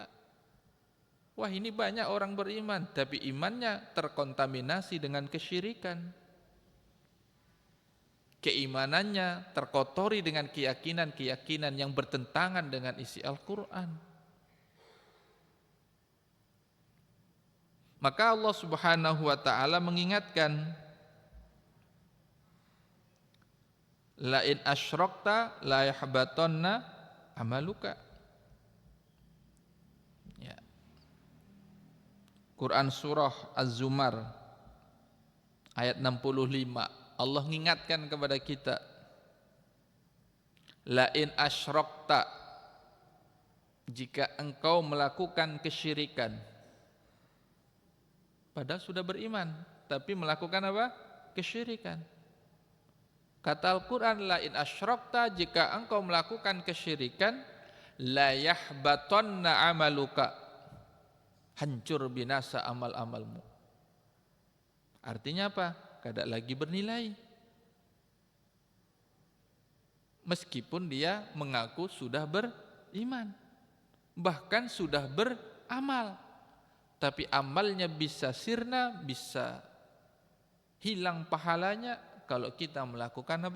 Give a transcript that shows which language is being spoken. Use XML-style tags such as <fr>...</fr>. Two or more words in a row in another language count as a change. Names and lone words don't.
<id>Wah, ini banyak orang beriman, tapi imannya terkontaminasi dengan kesyirikan. Keimanannya terkotori dengan keyakinan-keyakinan yang bertentangan dengan isi Al-Quran. Maka Allah</id> <ar>Subhanahu wa ta'ala</ar> <id>mengingatkan,</id> <ar>la in asyrakta la yahbatanna amaluka.</ar> <id>Ya. Quran surah Az-Zumar ayat 65, Allah mengingatkan kepada kita,</id> <ar>la in asyrakta,</ar> <id>jika engkau melakukan kesyirikan. Padahal sudah beriman, tapi melakukan apa? Kesyirikan. Kata Al-Quran,</id> <ar>la in asyrakta,</ar> <id>jika engkau melakukan kesyirikan,</id> <ar>la yahbatanna amaluka,</ar> <id>hancur binasa amal-amalmu. Artinya apa? Kada lagi bernilai. Meskipun dia mengaku sudah beriman, bahkan sudah beramal, tapi amalnya bisa sirna, bisa hilang pahalanya kalau kita melakukan apa?</id>